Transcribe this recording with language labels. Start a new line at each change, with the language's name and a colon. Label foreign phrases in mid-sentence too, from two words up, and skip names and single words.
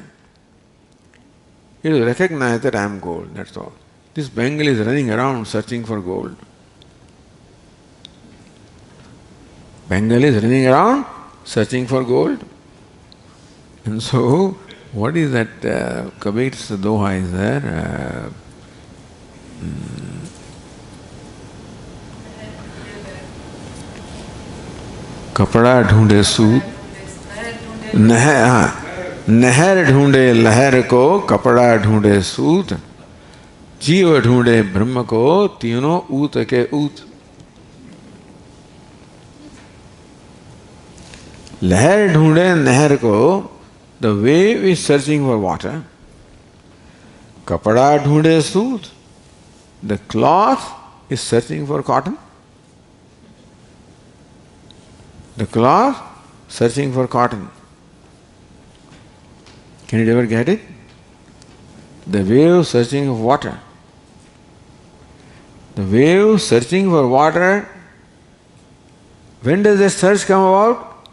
English: It will recognize that I am gold, that's all. This bangle is running around searching for gold. Bangle is running around searching for gold. And so, what is that Kabir's doha is there?
Hindi: कपड़ा ढूंढे सूत नहर ढूंढे लहर को कपड़ा ढूंढे सूत जीव ढूंढे ब्रह्म को तीनों ऊत के ऊत लहर ढूंढे नहर को
English: the wave is searching for water
Hindi: कपड़ा ढूंढे सूत
English: the cloth is searching for cotton the cloth searching for cotton. Can you ever get it? The wave searching for water. The wave searching for water, when does the search come about?